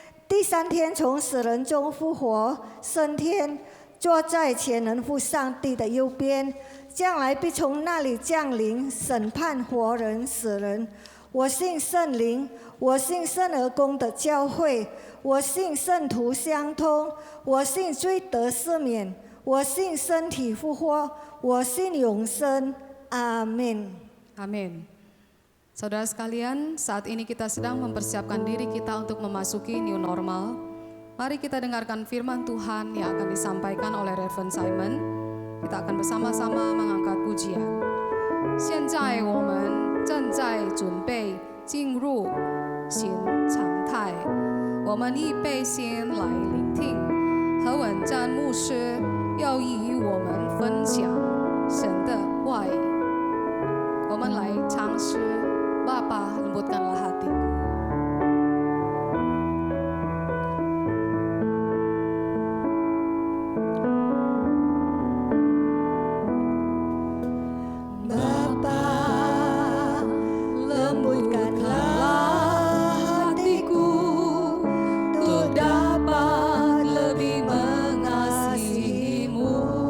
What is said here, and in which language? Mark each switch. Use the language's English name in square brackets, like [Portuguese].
[Chinese] 第三天从死人中复活，升天，坐在全能父上帝的右边，将来必从那里降临，审判活人死人。我信圣灵，我信圣而公的教会，我信圣徒相通，我信罪得赦免，我信身体复活，我信永生。阿门。 [Indonesian] Amin. Saudara sekalian, saat ini kita sedang mempersiapkan diri kita untuk memasuki new normal. Mari kita dengarkan firman Tuhan yang akan disampaikan oleh Reverend Simon. Kita akan bersama-sama mengangkat pujian. [Chinese] 现在我们正在准备进入新常态。我们以备心来聆听何文詹牧师要与我们分享神的话语。我们来唱诗， [Indonesian] Bapa lembutkanlah hatiku。 Bapa, lembutkanlah hatiku untuk dapat lebih mengasihimu.